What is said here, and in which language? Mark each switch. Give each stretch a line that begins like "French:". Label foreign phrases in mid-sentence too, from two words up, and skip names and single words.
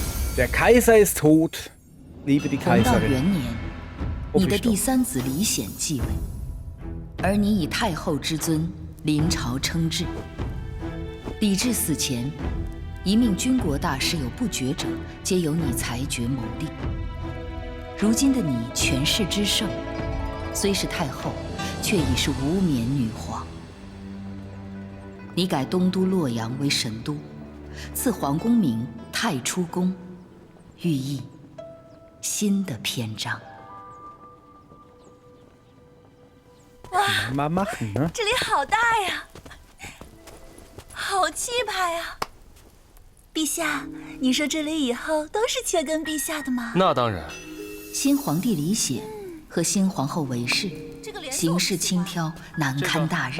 German: Der Kaiser ist tot. Liebe die
Chinese: 弘道
German: Kaiserin.
Chinese: 元年，你的第三子李显继位，而你以太后之尊临朝称制。李治死前，一命军国大事有不决者，皆由你裁决谋定。如今的你权势之盛，虽是太后，却已是无冕女皇。你改东都洛阳为神都，赐皇宫名太初宫，寓意新的篇章。
German: Mal machen, ne?
Chinese: 这里好大呀，好气派呀！陛下，你说这里以后都是缺跟陛下的吗？那当然。新皇帝李显和新皇后韦氏，行事轻佻，难堪大任。